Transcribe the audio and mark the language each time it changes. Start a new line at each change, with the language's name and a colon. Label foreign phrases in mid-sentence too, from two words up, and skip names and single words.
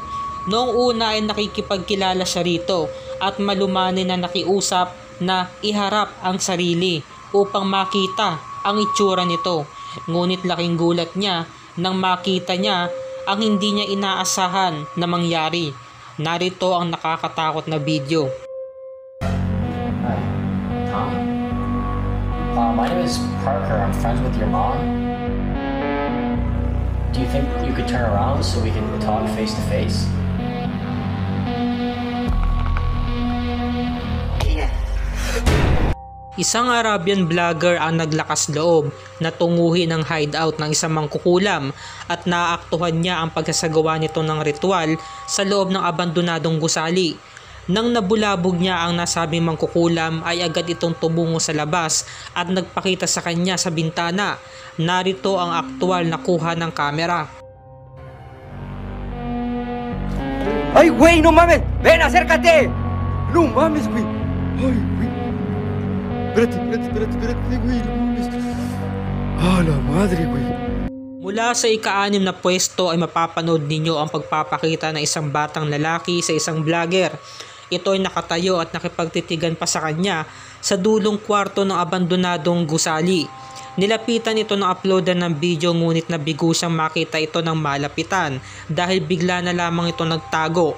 Filipino: Noong una ay nakikipagkilala siya rito at malumanin na nakiusap na iharap ang sarili upang makita ang itsura nito. Ngunit laking gulat niya nang makita niya ang hindi niya inaasahan na mangyari. Narito ang nakakatakot na video.
English: My name is Parker. I'm friends with your mom. Do you think you could turn around so we can talk face to face?
Filipino: Isang
English: Arabian vlogger
Filipino: ang naglakas loob na tunguhin ang hideout ng isang mangkukulam at naaktuhan niya ang pagsasagawa nito ng ritual sa loob ng abandonadong gusali. Nang nabulabog niya ang nasabing mangkukulam ay agad itong tumungo sa labas at nagpakita sa kanya sa bintana. Narito ang aktual na kuha ng kamera.
Spanish: ¡Ay, güey, no mames! ¡Ven, acércate! ¡No mames, güey! ¡Ay, güey! Espérate, güey, no mames. ¡Ah, la madre, güey!
Filipino: Mula sa ika-6 na pwesto ay mapapanood ninyo ang pagpapakita ng isang batang lalaki sa isang vlogger. Ito ay nakatayo at nakipagtitigan pa sa kanya sa dulong kwarto ng abandonadong gusali. Nilapitan ito ng uploader ng video ngunit nabigo siyang makita ito ng malapitan dahil bigla na lamang ito nagtago.